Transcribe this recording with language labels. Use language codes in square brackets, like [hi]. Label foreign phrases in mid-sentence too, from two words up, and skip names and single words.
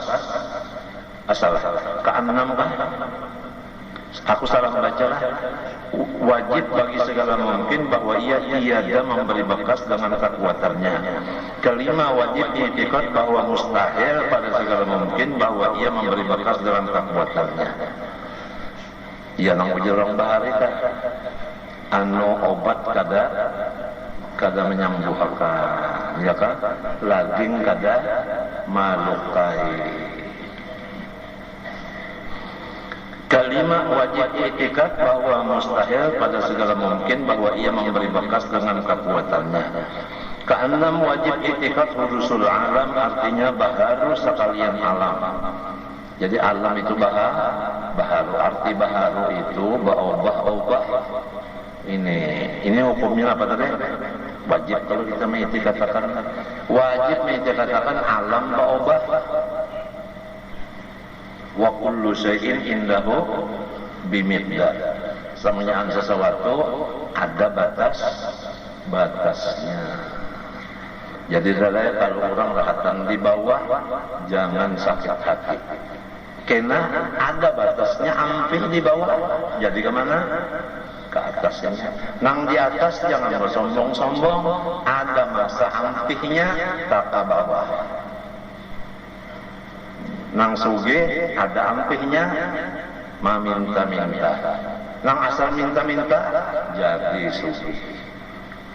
[id] Salah. Keenam kan? Aku salah membaca lah. Wajib bagi segala mungkin bahwa ia tiada memberi bekas dengan kekuatannya. Kelima, wajib i'tikad bahwa mustahil pada segala mungkin bahwa ia memberi bekas dengan kekuatannya. [bjn] Ya nang ujarong bahari kan anu obat kada menyembuhkan, ya kan? Laging kada malukai. [id] Kelima, wajib i'tikad bahwa mustahil pada segala mungkin bahwa ia memberi bekas dengan kekuatannya. Keenam, wajib i'tikad [ar] حدوث العالم, [id] artinya baharu sekalian alam. Jadi alam itu baharu, arti baharu itu berubah-ubah. Ini hukumnya apa tadi? Wajib kalau kita mengiktikadkan, wajib mengiktikadkan alam berubah. [ar] وكل شيء عنده بمقدار. [id] Semuanya sesuatu ada batasnya. Jadi kalau orang rahatan di bawah jangan sakit hati. Karena ada batasnya hampir di bawah. Jadi kemana? Ke atasnya. [bjn] Nang di atas jangan bersombong-sombong. Ada masa hampirnya tak ke bawah. Nang suge ada ampihnya meminta-minta. Nang asal minta-minta jadi suge.